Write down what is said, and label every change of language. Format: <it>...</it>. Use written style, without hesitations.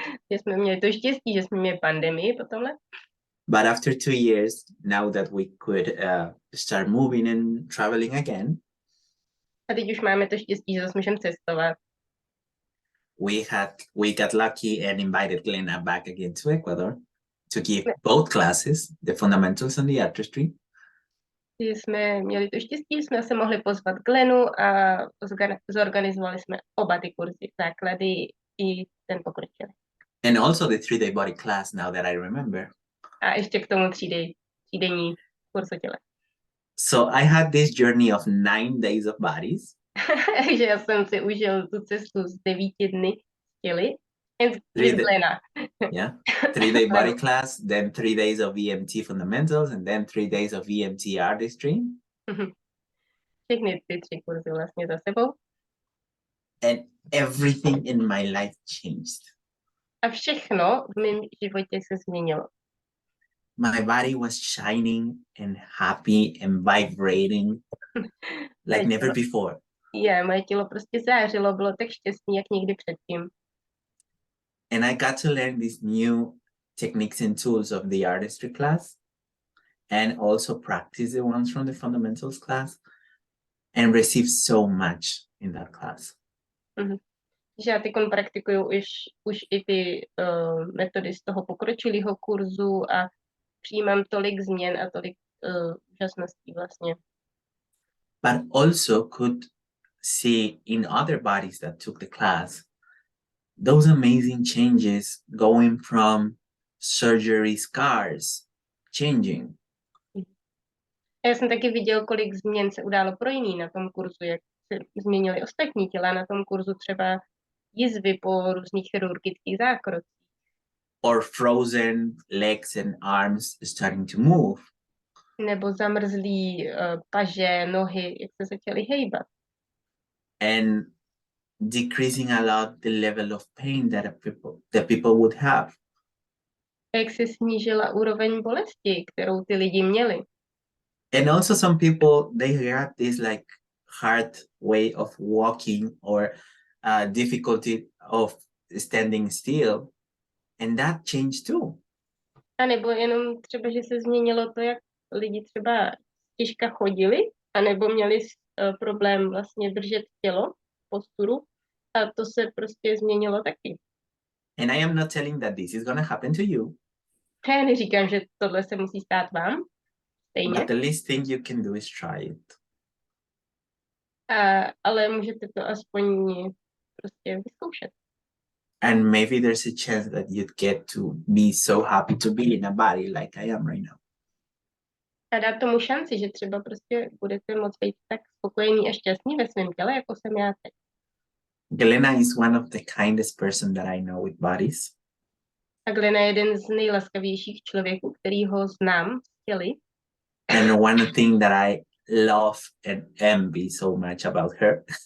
<cs>Že jsme měli to štěstí, že jsme měli pandemii po tomhle.</cs> <en>But after 2 years, now that we could start moving and traveling again,</en> <cs>A teď už máme to štěstí, že zase můžeme cestovat.</cs> <en>we got lucky and invited Glenna back again to Ecuador to give both classes, the fundamentals and the artistry.</en> <cs>Že jsme měli to štěstí, jsme se mohli pozvat Glennu a zorganizovali jsme oba ty kurzy, základy i ten pokročilý.</cs> <en>And also the 3-day body class, now that I remember.</en> <cs>A ještě k tomu třídenní kurz o těle.</cs> <en>So I had this journey of 9 days of bodies.</en> <cs>Takže já jsem si užil tu cestu z 9 dny těly.</cs> <en>With Glenna. Yeah, 3-day body class, then 3 days of EMT fundamentals, and then 3 days of EMT artistry.</en> <cs>Všechny ty 3 kurzy vlastně za sebou.</cs> <en>And everything in my life changed.</en> <cs>A všechno v mém životě se změnilo.</cs> <en>My body was shining and happy and vibrating like never before.</en> <cs>Moje tělo prostě zářilo, bylo tak šťastný, jak nikdy předtím.</cs> <en>And I got to learn these new techniques and tools of the artistry class, and also practice the ones from the fundamentals class, and receive so much in that class.</en> <cs>Že já teď praktikuju už i ty metody z toho pokročilého kurzu a přijímám tolik změn a tolik úžasností vlastně.</cs> <en>But also could see in other bodies that took the class those amazing changes going from surgery scars changing.</en> <cs>Já jsem taky viděl, kolik změn se událo pro jiný na tom kurzu, jak se změnily ostatní těla na tom kurzu, třeba jizvy po různých chirurgických zákrocích.</cs> <en>Or frozen legs and arms starting to move.</en> <cs>Nebo zamrzlý paže, nohy, jak se začaly hejbat.</cs> <en>And decreasing a lot the level of pain that people would have.</en> <cs>Jak se snížila úroveň bolesti, kterou ty lidi měli.</cs> <en>And also some people, they had this like hard way of walking or difficulty of standing still. And that changed too.</en> <cs>A nebo jenom třeba, že se změnilo to, jak lidi třeba těžka chodili, anebo měli problém vlastně držet tělo, posturu, a to se prostě změnilo taky.</cs> <en>And I am not telling that this is gonna happen to you.</en> <cs>Já neříkám, že tohle se musí stát vám, stejně.</cs> <en>But the least thing you can do is try it.</en> <cs>Ale můžete to aspoň prostě vyzkoušet.</cs> <en>And maybe there's a chance that you'd get to be so happy to be in a body like I am right now.</en> <cs>A dát tomu šanci, že třeba prostě budete moct být tak spokojení a šťastní ve svém těle, jako jsem já teď.</cs> <en>Glenna is one of the kindest person that I know with bodies.</en> <cs>A Glenna je jeden z nejlaskavějších člověků, který ho znám z těly.</cs> <en>And one thing that I love and envy so much about her</en>